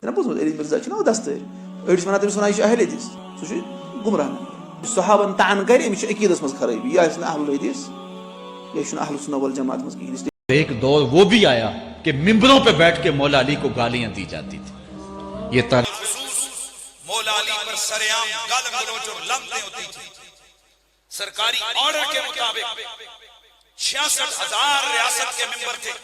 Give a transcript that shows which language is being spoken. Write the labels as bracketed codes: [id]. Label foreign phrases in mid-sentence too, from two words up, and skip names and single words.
[ks] بوزمت علی مرزا چھُ نا دستٲرۍ أڑۍ چھِ وَنان تٔمِس وَنان یہِ چھُ اہل حدیث سُہ چھُ گمراہ یُس صحابن طعن کرِ أمِس چھِ عقیٖدس منٛز خرٲبی یہِ آسہِ نہٕ اہل حدیث یہ چھُنہٕ اہل سنت والجماعت منٛز کِہیٖنۍ. [ur] ایک دور وہ بھی آیا کہ ممبروں پہ بیٹھ کے مولا علی کو گالیاں دی جاتی تھی. یہ تاریخ مولا علی پر سریعام گال گلوچ اور لمبے ہوتی تھی. سرکاری آرڈر کے مطابق 66,000 ریاست کے ممبر تھے.